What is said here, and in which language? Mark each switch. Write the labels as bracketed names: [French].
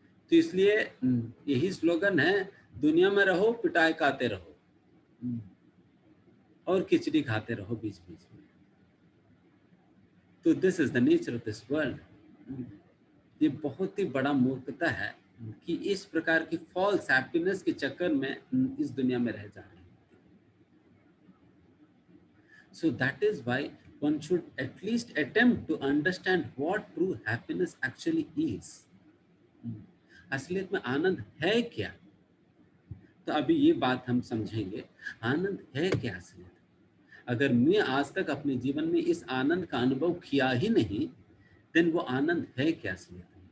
[Hindi] तो इसलिए यही स्लोगन है, दुनिया में रहो पिटाई खाते रहो और खिचड़ी खाते रहो बीच बीच में। तो [English] This is the nature of this world. [Hindi] ये बहुत ही बड़ा मूर्खता है कि इस प्रकार की फॉल्स हैप्पीनेस के चक्कर में इस दुनिया में रह जा रहे हैं। [English] So that is why one should at least attempt to understand what true happiness actually is। [Hindi] असलियत में आनंद है क्या? तो अभी ये बात हम समझेंगे, आनंद है क्या असलियत। अगर मैं आज तक अपने जीवन में इस आनंद का अनुभव किया ही नहीं, देन वो आनंद है क्या असलियत।